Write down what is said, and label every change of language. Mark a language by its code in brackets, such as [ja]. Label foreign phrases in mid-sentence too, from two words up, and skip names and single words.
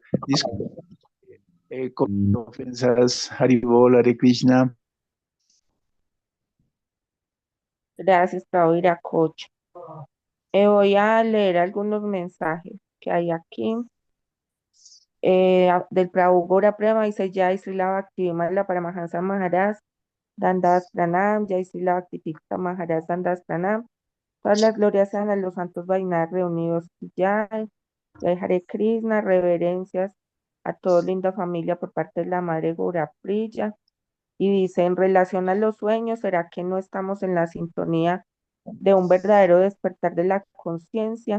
[es] Disculpe, con ofensas, Haribol, Hare Krishna. Gracias, Prabhu Iracocha. Voy a leer algunos mensajes que hay aquí. Del Prabhu Gora Prema dice Jai Srila Bhaktivinoda Paramahansa Maharaj [sa] दण्डस् प्रणाम, [es] Jai Srila Bhaktivedanta Maharaj [sa] दण्डस् प्रणाम. [es] Todas las glorias sean a los santos Vaishnavas reunidos. Jai, Jai Hare Krishna, reverencias a toda linda familia por parte de la Madre Gora Priya. Y dice, en relación a los sueños, ¿será que no estamos en la sintonía de un verdadero despertar de la conciencia?